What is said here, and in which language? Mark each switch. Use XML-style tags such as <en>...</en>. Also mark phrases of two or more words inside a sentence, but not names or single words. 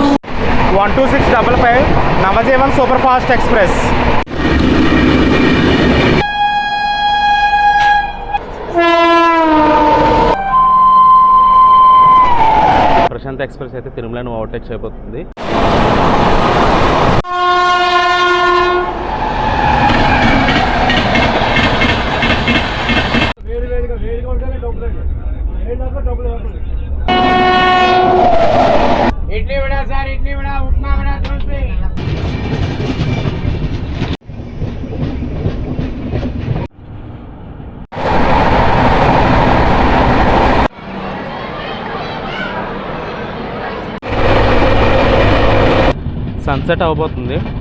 <te>12655 నవజీవన్ సూపర్ ఫాస్ట్ ఎక్స్ప్రెస్. ప్రశాంత్ ఎక్స్ప్రెస్ అయితే తిరుమలను ఓవర్టేక్ చేయబోతుంది.</te> <hi>इडली वड़ा सर, इडली वड़ा, उपमा वड़ा, दोसे.</hi> <te>సన్సెట్ అవబోతుంది.</te>